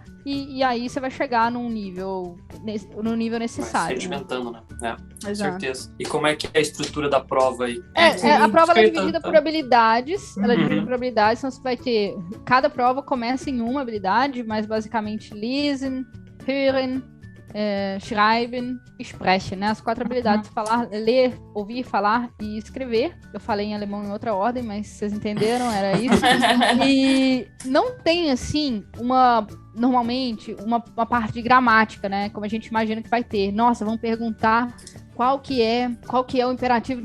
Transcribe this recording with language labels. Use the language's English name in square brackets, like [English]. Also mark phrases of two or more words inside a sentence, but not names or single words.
[Portuguese] E aí você vai chegar num nível necessário. Vai sedimentando, né? Com Exato. certeza. E como é que é a estrutura da prova aí? A prova ela é dividida por habilidades. Ela é dividida por habilidades, então você vai ter... Cada prova começa em uma habilidade, mas basicamente [German] lesen, hören, schreiben [Portuguese] e sprechen, né? As 4 habilidades, falar, ler, ouvir, falar e escrever. Eu falei em alemão em outra ordem, mas vocês entenderam, era isso. E não tem, assim, normalmente, uma parte de gramática, né? Como a gente imagina que vai ter. Nossa, vamos perguntar qual que é o imperativo.